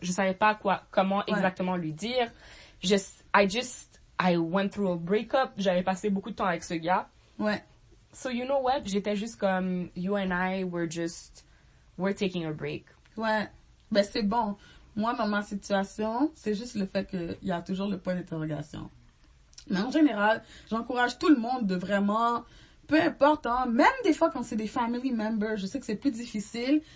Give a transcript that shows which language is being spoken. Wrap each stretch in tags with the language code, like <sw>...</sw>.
<fr>Je savais pas comment exactement lui dire.</fr> <en>I went through a breakup.</en> <fr>J'avais passé beaucoup de temps avec ce gars. Ouais.</fr> <en>So you know what?</en> <fr>J'étais juste comme,</fr> <en>you and I we're taking a break.</en> <fr>Ouais. Ben, c'est bon. Moi, dans ma situation, c'est juste le fait qu'il y a toujours le point d'interrogation. Mais en général, j'encourage tout le monde de vraiment, peu importe, hein, même des fois quand c'est des family members, je sais que c'est plus difficile.</fr>